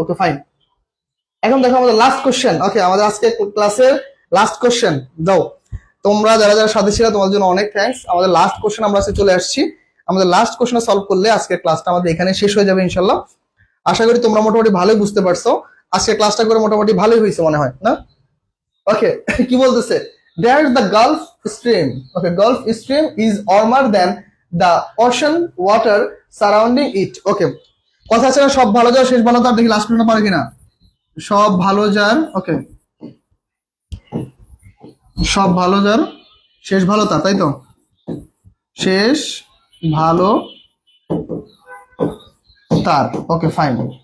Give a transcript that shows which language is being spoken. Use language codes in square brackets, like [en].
[bn] Okay fine, এখন দেখো আমাদের লাস্ট কোশ্চেন। ওকে আমাদের আজকে ক্লাসের লাস্ট কোশ্চেন দাও। তোমরা যারা যারা সাথে ছিল তোমাদের জন্য অনেক থ্যাঙ্কস। আমাদের লাস্ট কোশ্চেন আমরা আজকে চলে আসছি, আমাদের লাস্ট কোশ্চেন সলভ করলে আজকের ক্লাসটা আমাদের এখানে শেষ হয়ে যাবে ইনশাল্লাহ। আশা করি তোমরা মোটামুটি ভালোই বুঝতে পারছো, আজকে ক্লাসটা করে মোটামুটি ভালোই হয়েছে মনে হয় না? [en] ওকে [bn] কি বলতেছে, [en] there's the Gulf Stream. Okay, Gulf Stream is warmer than the ocean water surrounding it. [bn] Okay, কথা আছে না, সব ভালো যার শেষ ভালো তার, দেখি লাস্ট কোশ্চেনটা পারে কিনা। সব ভালো যার, ওকে সব ভালো যার শেষ ভালো তার, তাই তো? শেষ ভালো তার, ওকে ফাইন।